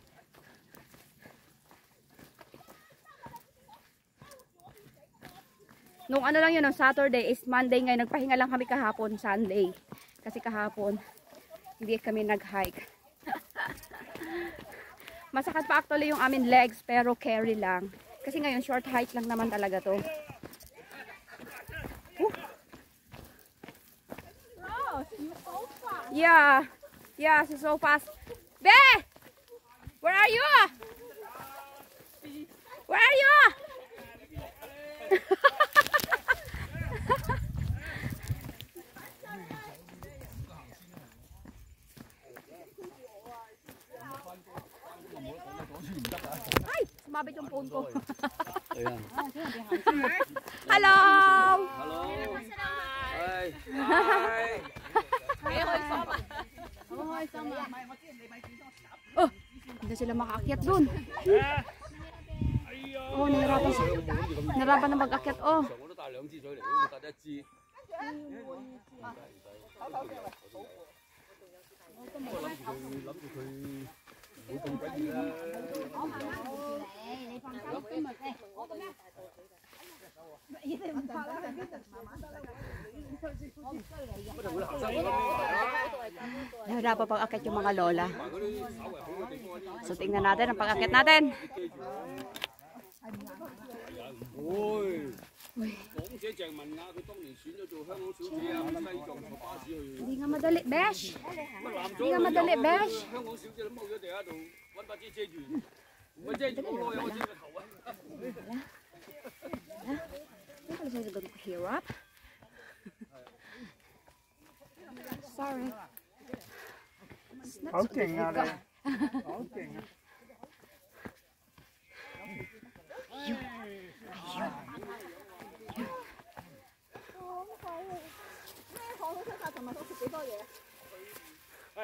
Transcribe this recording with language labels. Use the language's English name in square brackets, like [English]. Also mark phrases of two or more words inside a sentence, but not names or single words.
[Filipino] Nung lang yun, no, [English] Saturday is Monday [Filipino] ngayon. Nagpahinga lang kami kahapon, Sunday. Kasi kahapon, hindi kami nag-hike. Masakit pa actually yung amin legs, pero carry lang. Kasi ngayon, short hike lang naman talaga to. [English] Yeah. Yeah, she's so fast. Be! Where are you? Where are you? [Filipino] Ay, sumabit yung phone ko. Ayan. [English] Hello! Hello. Hi. Hi. [Filipino] Oh, hindi sila makaakyat dun. Oh, nahirapan na mag-akyat. Oh. [Cantonese] 我都打2支水嚟，咁打得1支。我諗住佢唔會咁鬼熱啦。 [Filipino] Nahirapan pag-akyat yung mga lola. So, tingnan natin ang pag-akyat natin. [Cantonese] 會。港姐鄭文雅，佢當年選咗做香港小姐啊，西藏坐巴士去。 [Filipino] Hindi nga madali, Besh. 乜男 Hindi nga madali, Besh. [Cantonese] 香港小姐都踎咗地下度揾把遮遮住，唔係遮住我咯，有我遮個頭啊！ [Filipino] Hindi pala siya ganun kahirap. [English] Sorry. It's not so difficult. [Filipino] Ayun.